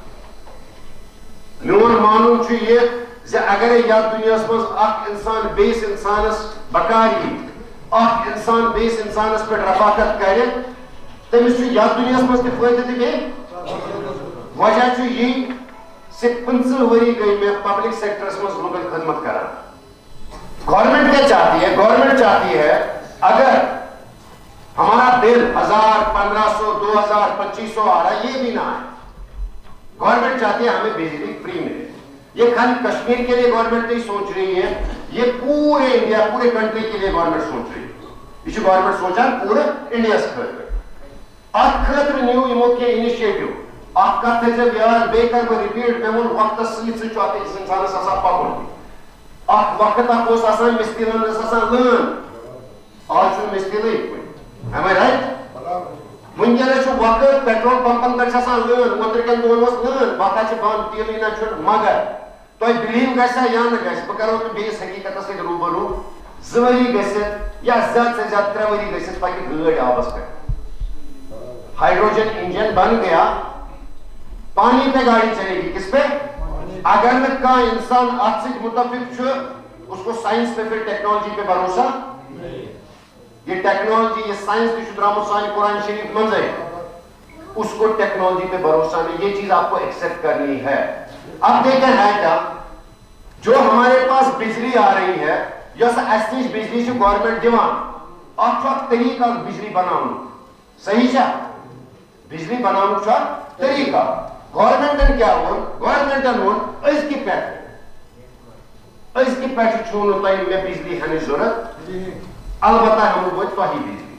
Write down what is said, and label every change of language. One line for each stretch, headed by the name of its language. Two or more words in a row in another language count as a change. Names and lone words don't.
Kashmiri: میون مانُن چھُ یہِ زِ اگرے یتھ دُنیاہس منٛز اکھ اِنسان بیٚیِس اِنسانس بکار یی, اکھ اِنسان بیٚیِس اِنسانس پٮ۪ٹھ رفاقت کرِ, تٔمِس چھُ یتھ دُنیاہس منٛز تہِ فٲیدٕ تہِ بیٚیہِ. وجہ چھُ یی زِ 15 ؤری گٔے مےٚ
English: public sectors
Kashmiri: منٛز مُدر خدمت کران.
Urdu: گورنمنٹ کیا چاہتی ہے؟ گورنمنٹ چاہتی ہے اگر ہمارا بل 1,000, 1,500, 2,000, 2,500 آ رہا ہے, یہ بھی نہ آئے. گورنمنٹ چاہتی ہے ہمیں بجلی فری ملے. یہ خالی کشمیر کے لیے گورنمنٹ نہیں سوچ رہی ہے, یہ پورے انڈیا, پورے کنٹری کے لیے گورنمنٹ سوچ رہی ہے.
Kashmiri: یہ گورنمنٹ سوچان پورے انڈیا خاطر. اتھ خاطر نیو یمو کینٛہہ انیشیٹو. اکھ کتھ تھٲیزیو یاد, بیٚیہِ کرٕ بہٕ رِپیٖٹ, مےٚ ووٚن وقتس سۭتۍ سۭتۍ چھُ اکھ أکِس انسانس آسان پکُن. اکھ وقت اکھ اوس آسان مستِلن ٲس آسان لٲن, آز چھُنہٕ مستِلٕے کُنہِ.
English: Am I right?
Kashmiri: وٕنکٮ۪نس چھُ وقت پیٹرول پمپن پٮ۪ٹھ چھِ آسان لٲن, اوترٕکٮ۪ن دۄہن ٲس لٲن, وقت چھِ بنٛد, تیٖلٕے نہ چھُنہٕ. مگر تۄہہِ بِلیٖو گژھِ یا نہٕ گژھِ, بہٕ کرو تۄہہِ بیٚیِس حقیٖقتس سۭتۍ روٗبرو. 2 ؤری گٔژھِتھ یا زیادٕ سے زیادٕ 3 ؤری گٔژھِتھ پکہِ گٲڑۍ آبس پٮ۪ٹھ.
Urdu: ہائیڈروجن انجن بن گیا, پانی پہ گاڑی چلے گی. کس پہ؟
Kashmiri: اگر نہ کانٛہہ انسان اتھ سۭتۍ متفق چھُ,
Urdu: اس کو سائنس پہ پھر ٹیکنالوجی پہ بھروسہ.
Kashmiri: یہ ٹیکنالوجی, یہ سائنس تہِ چھُ درٛامُت سانہِ قرآن شریف منٛزے,
Urdu: اس کو ٹیکنالوجی پہ بھروسہ نہیں. یہ چیز آپ کو ایکسپٹ کرنی ہے. اب دیکھیں ہے کیا, جو ہمارے پاس بجلی آ رہی ہے,
Kashmiri: یۄس اَسہِ نِش بجلی چھِ گورنمنٹ دِوان, اتھ چھُ اکھ طریقہٕ اکھ بجلی بناونُک. صحیح چھا؟ بجلی بناونُک چھُ اکھ طریقہٕ. گورنمنٹن کیٛاہ ووٚن؟ گورنمنٹن ووٚن أزکہِ پٮ۪ٹھٕ چھُو نہٕ تۄہہِ مےٚ بجلی ہٮ۪نٕچ ضروٗرت, البتہ ہٮ۪مو بہٕ تۄہہِ بجلی.